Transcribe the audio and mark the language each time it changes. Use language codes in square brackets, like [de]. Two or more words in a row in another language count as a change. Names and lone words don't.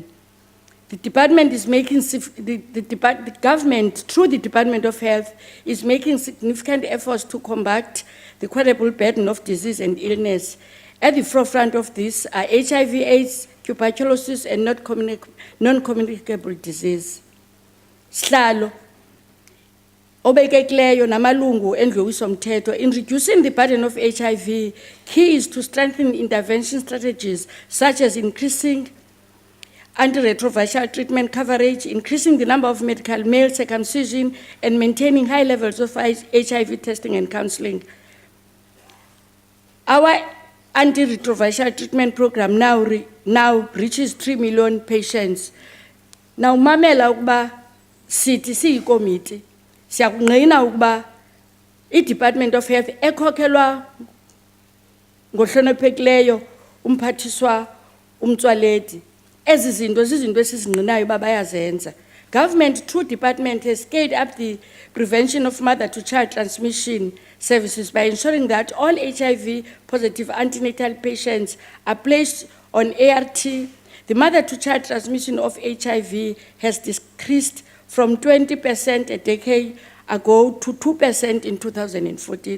[en] The department is making, the government, through the Department of Health, is making significant efforts to combat the quadruple burden of disease and illness. At the forefront of this are HIV/AIDS, tuberculosis, and non-communicable disease. [xh] Sihlalo, obekekileyo namalungu endliwiso mthetho, [en] in reducing the burden of HIV, key is to strengthen intervention strategies such as increasing antiretroviral treatment coverage, increasing the number of medical male circumcision, and maintaining high levels of HIV testing and counseling. Our antiretroviral treatment program now reaches 3 million patients. Now, [xh] mamela ukuba sithi siyikomiti siyakungqina ukuba i-Department of Health ekhokhelwa ngohloniphekileyo umphathiswa uMtswaledi. Ezi zinto zizinto esizingqinayo uba bayazenza. [en] Government through department has scaled up the prevention of mother-to-child transmission services by ensuring that all HIV-positive antenatal patients are placed on ART. The mother-to-child transmission of HIV has decreased from 20% a decade ago to 2% in 2014.